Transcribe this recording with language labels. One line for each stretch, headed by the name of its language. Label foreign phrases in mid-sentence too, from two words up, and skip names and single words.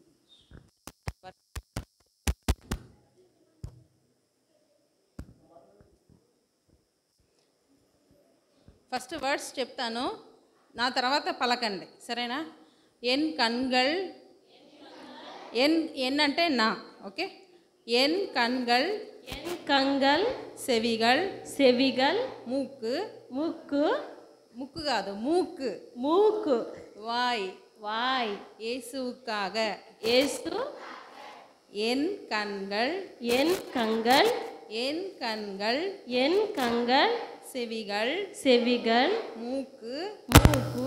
English: first words
Telugu: చెప్తాను, నా తర్వాత పలకండి, సరేనా?
Tamil: என் கண்கள்,
Telugu: ఎన్ అంటే నా, ఓకే?
Tamil: என் கண்கள், என் கண்கள் సెవిగల్, செவிகள் మూக்கு, மூக்கு
Telugu: ముక్కు కాదు మూக்கு,
Tamil: மூக்கு வாய், வாய் இயேசுவுக்காக. இயேசு என் கண்கள், என் கண்கள் என் கண்கள், என் கண்கள் செவிகள், செவிகள் மூக்கு, மூக்கு